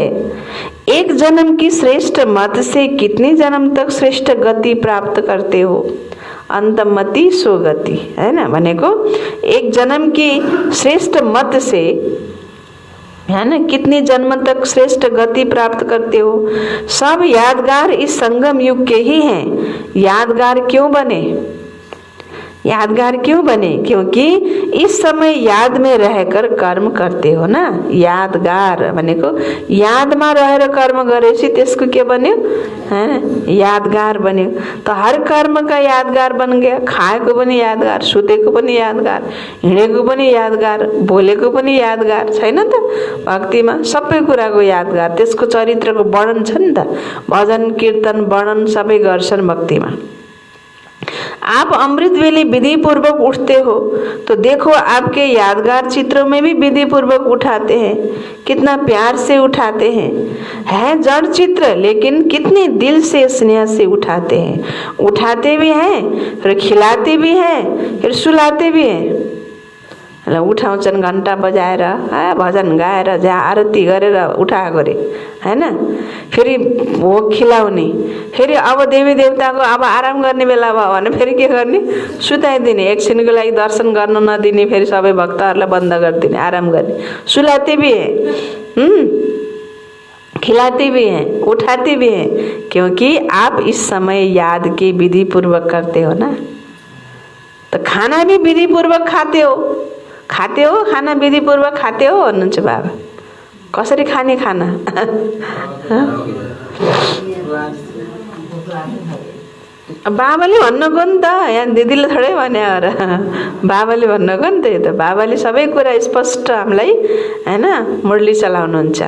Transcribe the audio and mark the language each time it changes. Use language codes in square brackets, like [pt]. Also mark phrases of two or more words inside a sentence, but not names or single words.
[hi] एक जन्म की श्रेष्ठ मत से कितने जन्म तक श्रेष्ठ गति प्राप्त करते हो, अंतमति सुगति है ना, भनेको एक जन्म की श्रेष्ठ मत से है ना कितने जन्म तक श्रेष्ठ गति प्राप्त करते हो। सब यादगार इस संगम युग के ही हैं। यादगार क्यों बने, यादगार क्यों बने, क्योंकि इस समय याद में रहकर कर्म करते हो ना। [ne] यादगार भनेको यादमा रहेर कर्म गरेपछि त्यसको के बन्यो, हैन, यादगार बन्यो। [hi] तो हर कर्म का यादगार बन गया। [ne] खाएको पनि यादगार, सुतेको पनि यादगार, हिँडेको पनि यादगार, बोलेको पनि यादगार, छैन त। भक्तिमा सबै कुराको यादगार, त्यसको चरित्रको वर्णन छ नि त। भजन कीर्तन वर्णन सबै गर्छन् भक्तिमा। [hi] आप अमृत वेले विधि पूर्वक उठते हो तो देखो आपके यादगार चित्रों में भी विधि पूर्वक उठाते हैं, कितना प्यार से उठाते हैं। है जड़ चित्र लेकिन कितने दिल से स्नेह से उठाते हैं। उठाते भी हैं, फिर खिलाते भी हैं, फिर सुलाते भी हैं। [ne] उठाउँछन् घन्टा बजाएर, भजन गाएर, जहाँ आरती गरेर उठाएको रे, हैन। फेरि भोग खिलाउने, फेरि अब देवी देवताको अब आराम गर्ने बेला भयो भने फेरि के गर्ने, सुताइदिने, एकछिनको लागि दर्शन गर्न नदिने, फेरि सबै भक्तहरूलाई बन्द गरिदिने, आराम गर्ने। [hi] सुलाते भी हैं, खिलाते भी हैं, उठाते भी हैं, क्योंकि आप इस समय याद के विधि पूर्वक करते हो ना। तो खाना भी विधि पूर्वक खाते हो, खाना विधि पूर्वक खाते हो भन्नुहुन्छ बाबा। [ne] कसरी खाने खाना, बाबाले भन्नको नि त, यहाँ दिदीले थोरै भने र बाबाले भन्नको नि त। यो त बाबाले सबै कुरा स्पष्ट हामीलाई हैन मुरली चलाउनुहुन्छ।